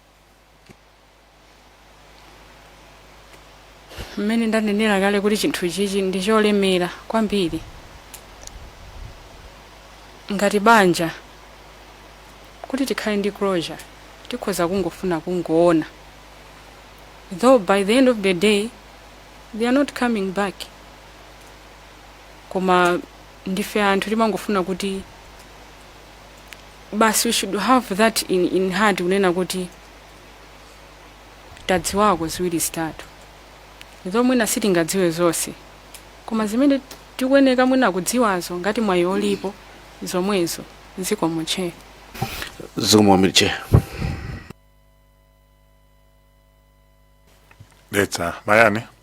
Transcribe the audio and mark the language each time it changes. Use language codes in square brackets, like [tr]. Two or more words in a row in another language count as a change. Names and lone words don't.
[ny] Mmene ndanenera kale kuti chinthu chichi ndicholemera kwambiri. Ngati banja kuti tikhale ndi closure tikhoza kungofuna kungoona. [en] Though by the end of the day they are not coming back. [ny] Koma ndife anthu timangofuna kuti basi [en] we should have that in heart [ny] kunena kuti tadziwako ziwiri zitatu. Though mwina sitingadziwe zonse koma zimene tikuyeneka mwina kudziwazo ngati mwayi olipo zomwezo. Zikomo chair. Zikomo chair. Letsa Mayani.